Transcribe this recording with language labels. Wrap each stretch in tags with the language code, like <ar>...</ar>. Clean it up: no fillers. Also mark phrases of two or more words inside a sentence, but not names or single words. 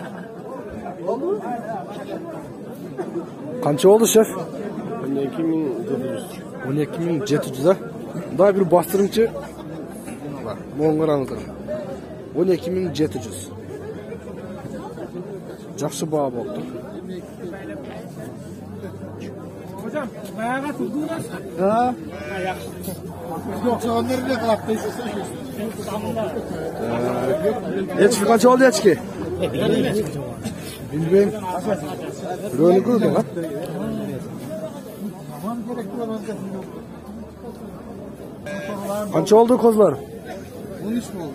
<ky>Канча болду, шеф? 12,700, да? Дагы бир бастырыңчы. Моң караңыздар. 12,700. Жакшы баа болду.</ky> <tr>Hocam, bayağı tuttunuz. Ha? Yoksa onları ne kadar değiştirsin?</tr> <ky>Эчки канча болду, эчки? Билбейм. Бирөөнү көрдүң, а? Канча болду козулар?</ky> <tr>13 oldu.</tr>